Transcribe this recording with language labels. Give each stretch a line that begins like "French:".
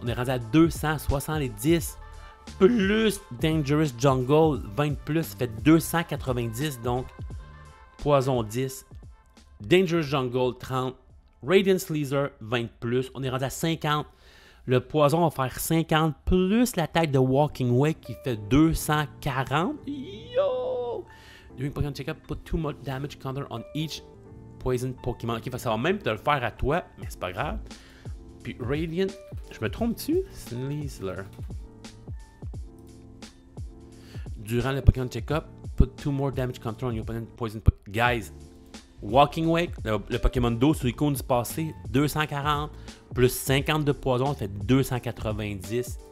French: On est rendu à 270. Plus Dangerous Jungle, 20 plus, fait 290. Donc, poison 10. Dangerous Jungle, 30. Radiant Sneasel, 20 plus. On est rendu à 50. Le poison va faire 50 plus la tête de Walking Wake qui fait 240. Yo!
English: During Pokémon Checkup, put 2 more damage counter on each poison Pokémon.
French: Ok, ça va même te le faire à toi, mais c'est pas grave. Puis Radiant, je me trompe-tu? Sneasler. Durant le
English: Pokémon Checkup, put 2 more damage counter on your poison Pokémon.
French: Guys, Walking Wake, le Pokémon d'eau sur l'icône du passé, 240 plus 50 de poison, ça fait 290.